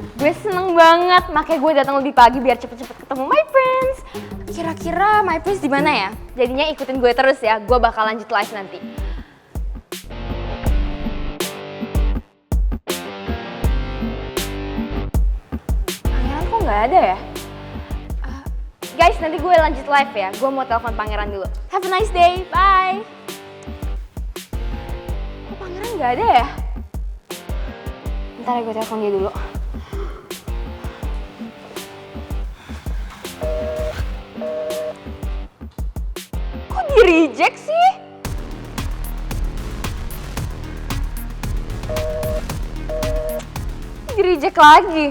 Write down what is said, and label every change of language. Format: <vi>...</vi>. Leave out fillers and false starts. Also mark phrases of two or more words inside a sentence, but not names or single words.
<id>Gue seneng banget, makanya gue datang lebih pagi biar cepet-cepet ketemu</id> <en>my friends.</en> <id>Kira-kira</id> <en>my friends</en> <id>di mana ya? Jadinya ikutin gue terus ya, gue bakal lanjut live nanti. Pangeran kok nggak ada ya? Guys, nanti gue lanjut live ya. Gue mau telepon pangeran dulu.</id> <en>Have a nice day, bye.</en> <id>Kok pangeran nggak ada ya? Ntar ya gue telepon dia dulu. Kok di-reject sih? Di-reject lagi.</id>